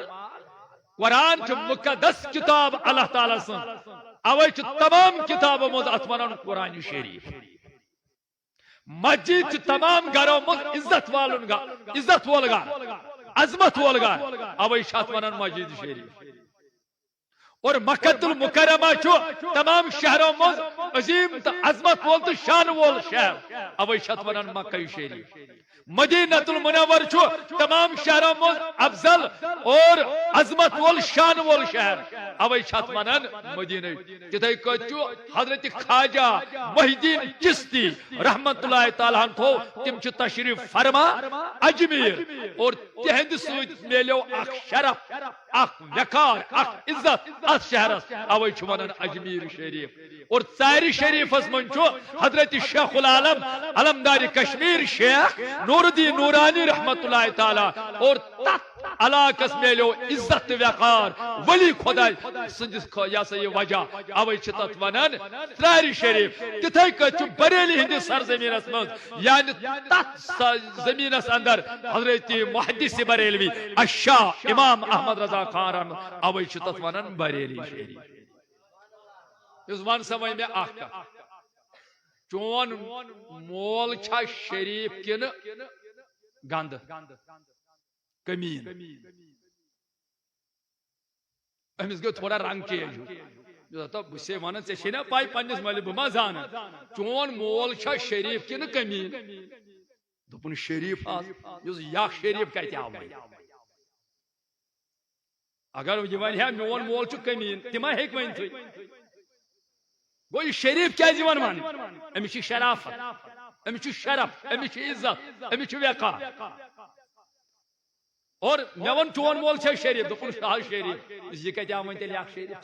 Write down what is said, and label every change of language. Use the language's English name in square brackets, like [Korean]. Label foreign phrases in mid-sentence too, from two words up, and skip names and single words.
[Kashmiri] قرآن چھ مقدس کتاب اللہ تعالیٰ سن، اوے چھ تمام کتابوں مز ات ونان قرآن شریف. مسجد چھ تمام گھروں مز عزت والن گا، عزت وول گا، عظمت وول گا، اوے چھ ونان مسجد شریف. اور مکۃ المکرمہ چھو تمام شہروں مز عظیم تو عظمت وول تو شان وول شہر، اوے چھ ونان مکہ شریف. مدینۃ المنور چھو تمام شہروں مز افضل اور عظمت وول شان وول شہر، اوے چھ ونان مدینہ. تتھے کٹ چھو حضرت خواجہ محی الدین چشتی [Arabic] رحمت اللہ تعالیٰ [Kashmiri] تھو تم چھ تشریف فرما اجمیر، اور تہند سوت میلیو اخ شرف، اخ وقار، اخ عزت اس شہرس، اوے چھ ونان اجمیر شریف. اور ژارِ شریفس من چھو حضرت شیخ العالم علمدار کشمیر شیخ نور الدین نورانی [Arabic] رحمت اللہ تعالی، [Kashmiri] اور تت علاقس میلیو عزت وقار ولی خدا سندس یا سا یہ وجہ، اوے چھ تت ونان ژارِ شریف. تتھے کٹ چھ بریلی ہندس سرزمینس مز، یعنی تت زمینس اندر حضرت محدث بریلوی الشاہ امام احمد رضا خان رحمت، اوے چھ تت ونان بریلی شریف. اس ون سمجھ میں اخ چون مول چھا شریف کن گند کمین، امس گو تھوڑا رنگ چینج. بس ون ژے نا پائی پنس مل بہ ما زان چون مول چھا شریف کن کمین؟ دپن شریف اس یک شریف کت آو. اگر یہ ون ہے میون مول چھ کمین تما ہیک ون تھی گو یہ شریف کیازِ ون ون؟ امس چھ شرافت، امس چھ شرف، امس چھ عزت، امس چھ وقار. اور مے ون چون مول چھ شریف، دپن شریف یہ کت آو تیل یک شریف؟